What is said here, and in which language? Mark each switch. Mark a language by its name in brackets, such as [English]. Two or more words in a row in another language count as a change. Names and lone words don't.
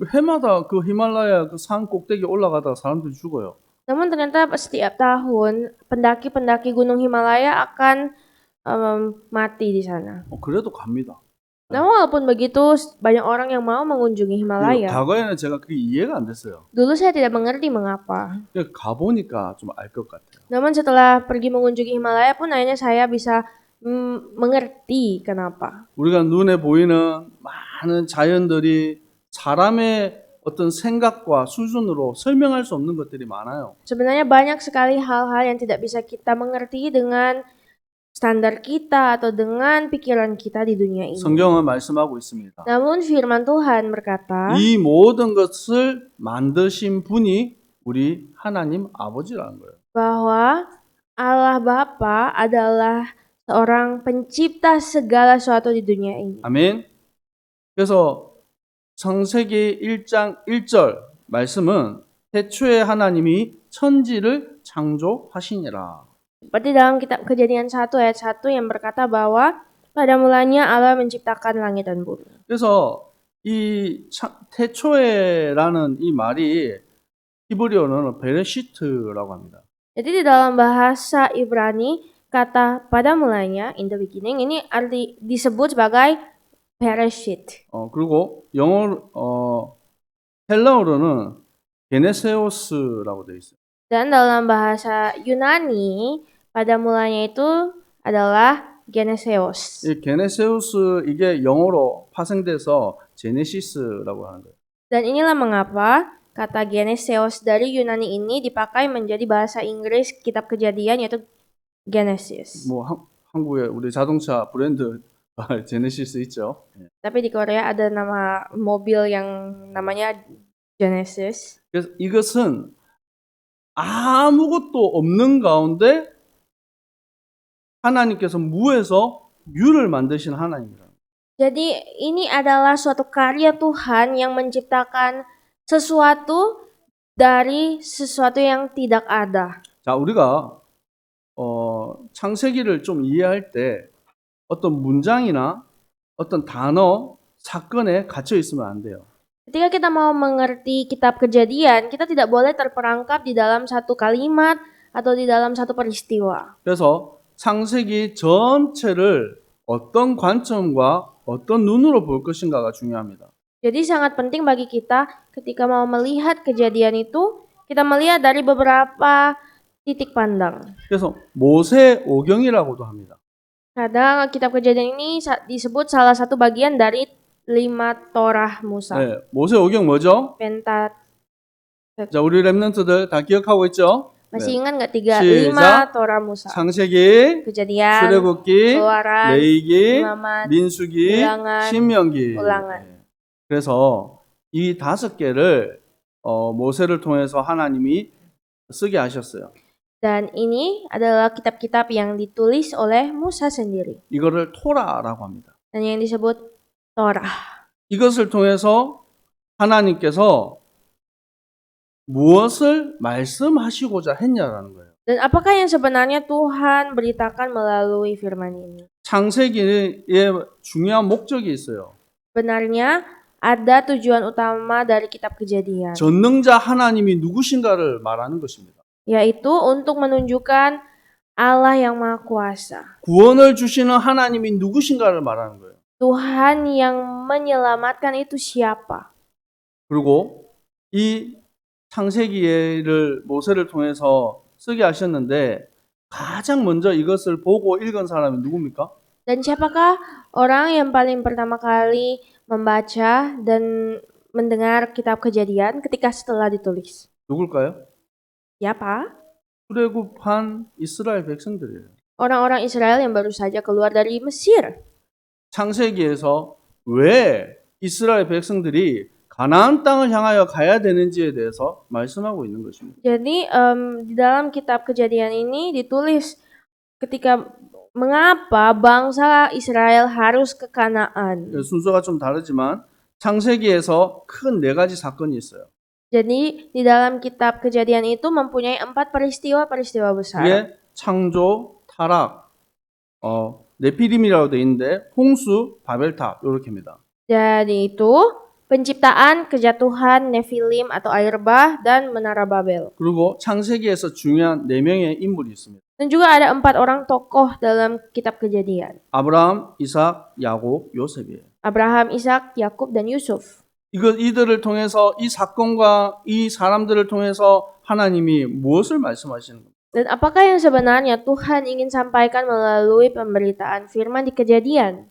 [Korean] 해마다 그 히말라야 그 산 꼭대기 올라가다가 사람들이 죽어요. [Indonesian] Namun ternyata setiap tahun pendaki-pendaki gunung Himalaya akan mati di sana. [Korean] 그래도 갑니다. [Indonesian] Namun walaupun begitu banyak orang yang mau mengunjungi Himalaya. [Korean] 과거에는 제가 그게 이해가 안 됐어요. [Indonesian] Dulu saya tidak mengerti mengapa. [Korean] 가보니까 좀 알 것 같아요. [Indonesian] Namun setelah pergi mengunjungi Himalaya pun akhirnya saya bisa mengerti kenapa. [Korean] 우리가 눈에 보이는 많은 자연들이 사람의 어떤 생각과 수준으로 설명할 수 없는 것들이 많아요. [Indonesian] Sebenarnya banyak sekali hal-hal yang tidak bisa kita mengerti dengan standar kita atau dengan pikiran kita di dunia ini. [Korean] 성경은 말씀하고 있습니다. [Indonesian] Namun firman Tuhan berkata, [Korean] 이 모든 것을 만드신 분이 우리 하나님 아버지라는 거예요. [Indonesian] bahwa Allah Bapa adalah seorang pencipta segala sesuatu di dunia ini. [Korean] 아멘. 그래서 창세기 1장 1절 말씀은 태초에 하나님이 천지를 창조하시니라. [Indonesian] Seperti dalam kitab Kejadian 1 ayat 1 yang berkata bahwa pada mulanya Allah menciptakan langit dan bumi. [Korean] 그래서 이 태초에라는 이 말이 히브리어는 베레시트라고 합니다. [Indonesian] Jadi di dalam bahasa Ibrani kata pada mulanya [English] in the beginning [Indonesian] ini arti disebut sebagai Bereshit. [Korean] 그리고 헬라어로는 게네세오스라고 되어 있어요. [Indonesian] Dan dalam bahasa Yunani pada mulanya itu adalah Geneseos. [Korean] 이 게네세우스 이게 영어로 파생돼서 제네시스라고 하는 거예요. [Indonesian] Dan inilah mengapa kata Geneseos dari Yunani ini dipakai menjadi bahasa Inggris kitab Kejadian yaitu Genesis. [Korean] 뭐 한국에 우리 자동차 브랜드 제네시스 있죠. [Indonesian] Tapi di Korea ada nama mobil yang namanya Genesis. [Korean] 그래서 이것은 아무것도 없는 가운데 하나님께서 무에서 유를 만드신 하나님이라는 거예요. [Indonesian] Jadi ini adalah suatu karya Tuhan yang menciptakan sesuatu dari sesuatu yang tidak ada. [Korean] 자, 우리가 창세기를 좀 이해할 때 어떤 문장이나 어떤 단어, 사건에 갇혀 있으면 안 돼요. [Indonesian] Ketika kita mau mengerti kitab Kejadian, kita tidak boleh terperangkap di dalam satu kalimat atau di dalam satu peristiwa. [Korean] 그래서 창세기 전체를 어떤 관점과 어떤 눈으로 볼 것인가가 중요합니다. [Indonesian] Jadi sangat penting bagi kita ketika mau melihat kejadian itu, kita melihat dari beberapa titik pandang. [Korean] 그래서 모세오경이라고도 합니다. [Indonesian] Kadang kitab Kejadian ini disebut salah satu bagian dari 5 Torah Musa. [Korean] 네, 모세오경 뭐죠? [Indonesian] Pentat. [Korean] 자, 우리 랩런트들 다 기억하고 있죠? [Indonesian] Masih [Korean] 네. [Indonesian] ingat nggak 5 [Korean] 시작. [Indonesian] Torah Musa? [Korean] 창세기, [Indonesian] Kejadian, [Korean] 출애굽기, [Indonesian] Keluaran, [Korean] 레위기, [Indonesian] Imamat, [Korean] 민수기, [Indonesian] Bilangan, [Korean] 신명기. [Indonesian] Ulangan. [Korean] 네. 그래서 이 5개를 모세를 통해서 하나님이 쓰게 하셨어요. [Indonesian] Dan ini adalah kitab-kitab yang ditulis oleh Musa sendiri. [Korean] 이거를 토라라고 합니다. [Indonesian] Dan yang disebut Torah. [Korean] 이것을 통해서 하나님께서 무엇을 말씀하시고자 했냐라는 거예요. [Indonesian] Dan apakah yang sebenarnya Tuhan beritakan melalui firman ini? [Korean] 창세기의 중요한 목적이 있어요. [Indonesian] Sebenarnya ada tujuan utama dari kitab Kejadian, [Korean] 전능자 하나님이 누구신가를 말하는 것입니다. [Indonesian] yaitu untuk menunjukkan Allah yang Maha Kuasa. [Korean] 구원을 주시는 하나님이 누구신가를 말하는 거예요. [Indonesian] Tuhan yang menyelamatkan itu siapa? [Korean] 그리고 이 창세기를 모세를 통해서 쓰게 하셨는데 가장 먼저 이것을 보고 읽은 사람이 누굽니까? [Indonesian] Dan siapakah orang yang paling pertama kali membaca dan mendengar kitab Kejadian ketika setelah ditulis? [Korean] 누굴까요? [Indonesian] Siapa? [Korean] 출애굽한 이스라엘 백성들이에요. [Indonesian] Orang-orang Israel yang baru saja keluar dari Mesir. [Korean] 창세기에서 왜 이스라엘 백성들이 가나안 땅을 향하여 가야 되는지에 대해서 말씀하고 있는 것입니다. [Indonesian] Jadi di dalam kitab Kejadian ini ditulis ketika mengapa bangsa Israel harus ke Kanaan. [Korean] 순서가 좀 다르지만 창세기에서 큰 네 가지 사건이 있어요. [Indonesian] Jadi di dalam kitab Kejadian itu mempunyai 4 peristiwa-peristiwa besar. [Korean] 그게 창조, 타락, 네피림이라고 돼 있는데 홍수, 바벨탑 이렇게입니다. [Indonesian] Jadi itu penciptaan, kejatuhan, Nefilim atau air bah dan menara Babel. [Korean] 그리고 창세기에서 중요한 네 명의 인물이 있습니다. [Indonesian] Dan juga ada 4 orang tokoh dalam kitab Kejadian. [Korean] 아브라함, 이삭, 야곱, 요셉이에요. [Indonesian] Abraham, Ishak, Yakub dan Yusuf. [Korean] 이들을 통해서 이 사건과 이 사람들을 통해서 하나님이 무엇을 말씀하시는 겁니까? [Indonesian] Dan apakah yang sebenarnya Tuhan ingin sampaikan melalui pemberitaan firman di Kejadian?